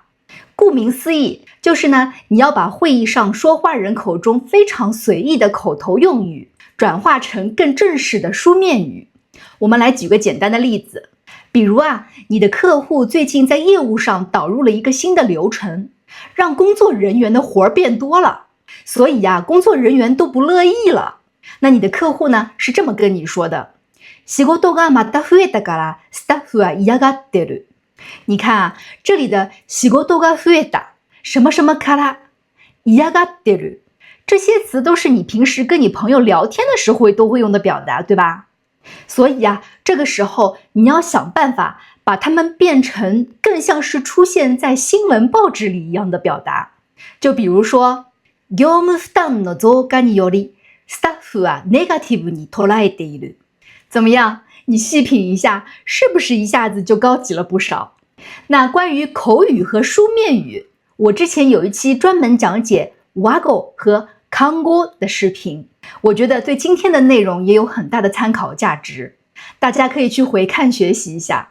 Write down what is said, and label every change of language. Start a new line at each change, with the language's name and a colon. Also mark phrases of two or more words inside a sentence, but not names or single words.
Chinese: 顾名思义，就是呢，你要把会议上说话人口中非常随意的口头用语，转化成更正式的书面语。我们来举个简单的例子，比如你的客户最近在业务上导入了一个新的流程，让工作人员的活儿变多了，所以工作人员都不乐意了。那你的客户呢，是这么跟你说的：
Japanese: 仕事がまた増えたからスタッフは嫌がってる。
Chinese: 你看这里的
Japanese: 仕事が増えた
Chinese: 什么什么
Japanese: から嫌がってる，
Chinese: 这些词都是你平时跟你朋友聊天的时候都会用的表达，对吧？所以这个时候你要想辦法把它们变成更像是出现在新闻报纸里一样的表达。就比如说
Japanese: 業務負担の増加によりスタッフはネガティブに捉えている。
Chinese: 怎么样？你细品一下，是不是一下子就高级了不少？那关于口语和书面语，我之前有一期专门讲解ワゴ和康語的视频，我觉得对今天的内容也有很大的参考价值，大家可以去回看学习一下。